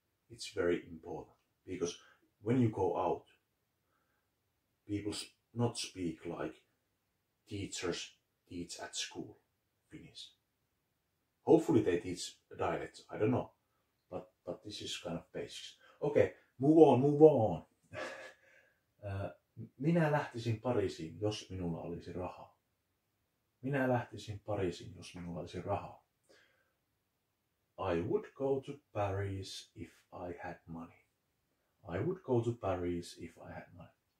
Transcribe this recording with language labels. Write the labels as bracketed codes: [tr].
[en] It's very important because when you go out, people not speak like teachers teach at school Finnish. Hopefully they teach dialects, I don't know, but this is kind of basics. Okay, move on. [fi] Minä lähtisin Pariisiin, jos minulla olisi rahaa. Minä lähtisin Pariisiin, jos minulla olisi rahaa. [en] I would go to Paris if I had money. I would go to Paris if I had money.